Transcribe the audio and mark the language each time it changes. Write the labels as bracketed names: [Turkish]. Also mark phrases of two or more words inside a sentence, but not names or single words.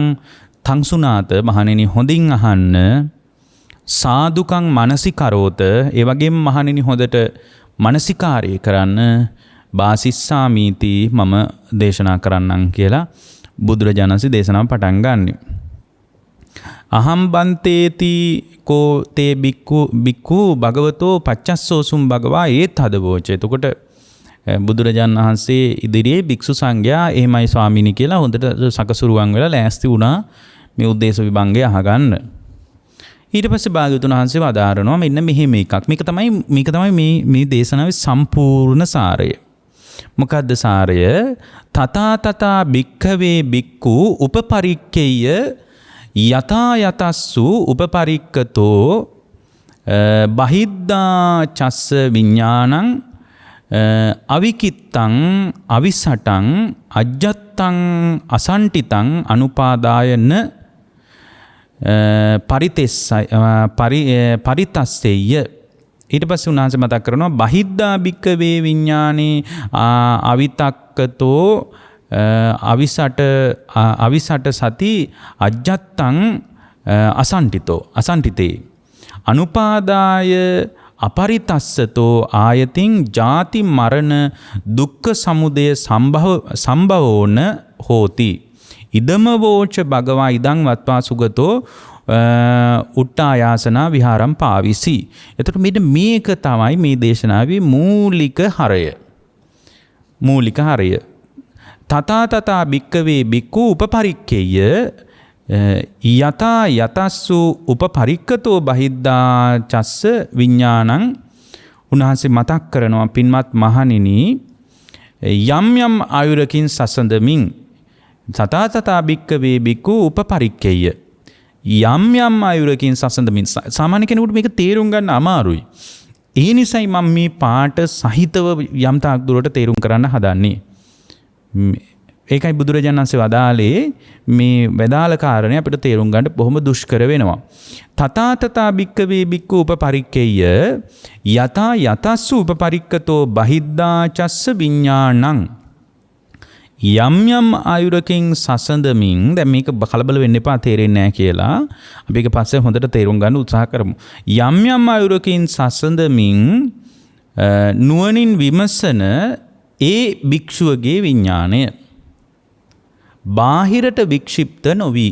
[Sinhala] තංසුනාත මහණෙනි, හොඳින් අහන්න. [Pali] සාදුකං මනසිකරෝත, [Sinhala] ඒ වගේම මහණෙනි හොඳට මනසිකාරය කරන්න. බාසිස්සාමීති, මම දේශනා කරන්නම් කියලා බුදුරජාණන් වහන්සේ දේශනාව පටන් ගන්නෙ. [Pali] අහම් බන්තේති කෝ තේ බික්ඛු භගවතෝ පච්චස්සෝසුම් භගවා ඒත් හදවෝච. [Sinhala] එතකොට බුදුරජාණන් වහන්සේ ඉදිරියේ භික්ෂු සංඝයා එහෙමයි ස්වාමීනි කියලා හොඳට සකසුරුවන් වෙලා ලෑස්ති වුණා මේ උද්දේශ විභංගය අහගන්න. ඊට පස්සේ භාග්‍යවතුන් වහන්සේ වදාරනවා මෙන්න මෙහෙම එකක්. මේක තමයි මේ දේශනාවේ සම්පූර්ණ සාරය. මොකද්ද සාරය? [Pali] තථා භික්ඛවේ භික්ඛු උපපරික්ඛේය යතා යතස්සු උපපරික්ඛතෝ බහිද්ධා චස්ස විඥානං අවිකිත්තං අවිසටං අජ්ජත්තං අසන්ටිතං අනුපාදායන පරිතස්සෙය. [Sinhala] ඊට පස්සේ උන්වහන්සේ මතක් කරනවා [Pali] බහිද්ධා භික්ඛවේ විඥානේ අවිතක්කතෝ අවිසට සති අජ්ජත්තං අසන්ටිතේ අනුපාදාය අපරිතස්සතෝ ආයතින් ජාති මරණ දුක්ඛ සමුදය සම්භවෝන හෝති ඉදම වෝච භගවා ඉදං වත්වා සුගතෝ උට්ටායාසනා විහාරම් පාවිසි. [Sinhala] එතකොට මේක තමයි මේ දේශනාවේ මූලික හරය. [Pali] තථා භික්කවේ භික්ඛු උපපරික්ඛේය යතා යතස්සු උපපරික්කතෝ බහිද්ධා චස්ස විඥානං. [Sinhala] උන්වහන්සේ මතක් කරනවා පින්වත් මහණෙනි යම් ආයුරකින් සසඳමින් [Pali] තථා භික්කවේ භික්ඛු උපපරික්ඛේය [Sinhala] යම් ආයුරකින් සසඳමින්. සාමාන්‍ය කෙනෙකුට මේක තේරුම් ගන්න අමාරුයි. ඒ නිසයි මම මේ පාට සහිතව යම් තාක් දුරට තේරුම් කරන්න හදන්නේ. ඒකයි බුදුරජාණන් වහන්සේ වදාළේ මේ වැදාළ කාරණය අපිට තේරුම් ගන්න බොහොම දුෂ්කර වෙනවා. [Pali] තථා භික්කවේ භික්ඛු උපපරික්ඛේය යතා යතස්සු උපපරික්කතෝ බහිද්ධා චස්ස විඥානං. [Sinhala] යම් ආයුරකින් සසඳමින්, දැන් මේක කලබල වෙන්න එපා තේරෙන්නේ නැහැ කියලා. අපි ඒක පස්සේ හොඳට තේරුම් ගන්න උත්සාහ කරමු. යම් ආයුරකින් සසඳමින් නුවණින් විමසන ඒ භික්ෂුවගේ විඥාණය බාහිරට වික්ෂිප්ත නොවි.